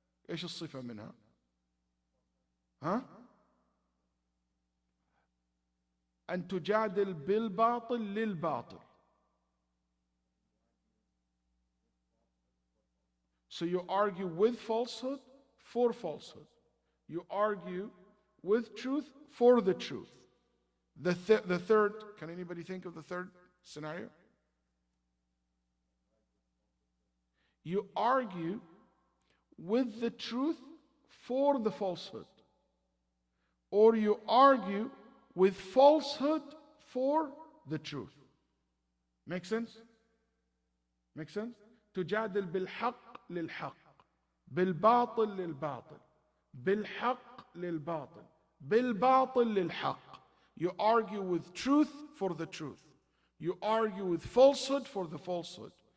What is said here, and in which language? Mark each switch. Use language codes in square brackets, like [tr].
[ar] ايش الصفة منها؟ ها؟ أن تجادل بالباطل للباطل. [en] So you argue with falsehood for falsehood. You argue with truth for the truth. The third, can anybody think of the third scenario? You argue with the truth for the falsehood. Or you argue with falsehood for the truth. Make sense? Make sense? [ar] تجادل بالحق للحق بالباطل للباطل بالحق للباطل بالباطل للحق. [en] You argue with truth for the truth. You argue with falsehood for the falsehood.